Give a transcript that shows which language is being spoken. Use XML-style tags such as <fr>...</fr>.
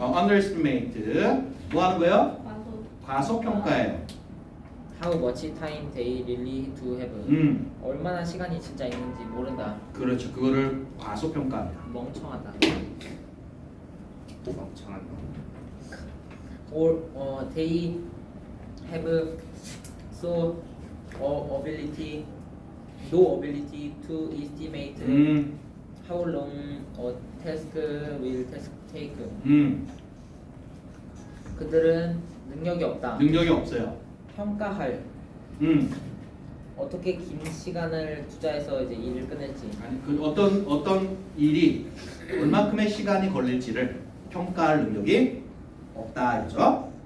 <ko>underestimate 뭐 하는 거예요? 과소평가예요.</ko> <en>how much time they really do have.</en> <ko>얼마나 시간이 진짜 있는지 모른다. 그렇죠. 그거를 과소평가합니다. 멍청하다. 멍청한 거.</ko> <en>Or they have so no ability to estimate how long a task will take.</en> <ko>그들은 능력이 없다. 능력이 없어요. 평가할 어떻게 긴 시간을 투자해서 이제 일을 끝낼지. 아니 그 어떤 일이 얼마큼의 시간이 걸릴지를 평가할 능력이 없다 이거죠.</ko>